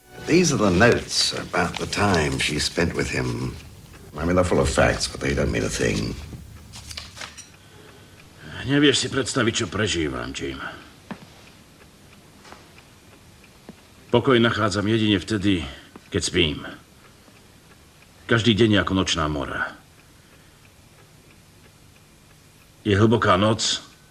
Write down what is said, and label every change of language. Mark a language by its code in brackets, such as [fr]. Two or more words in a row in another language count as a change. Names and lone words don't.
[en] These are the notes about the time she spent with him. I mean, they're full of facts, but they don't mean a thing. [sk] Nevieš si predstaviť, čo prežívam, Jim. Pokoj nachádzam jedine vtedy, keď spím. Každý deň je ako nočná mora. Je hlboká noc.